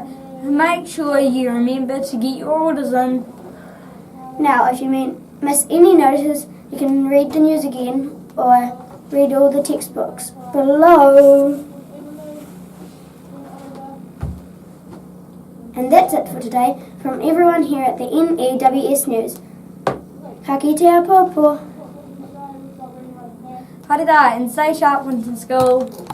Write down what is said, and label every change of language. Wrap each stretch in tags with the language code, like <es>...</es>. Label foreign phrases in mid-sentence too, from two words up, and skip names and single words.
<en>Make sure you remember to get your orders in. Now if you miss any notices, you can read the news again or read all the textbooks below. And that's it for today from everyone here at the N.E.W.S news.</en> <mi>Ka kite a pōpō. Haere rā,</mi> <en>and stay sharp, Winton School.</en>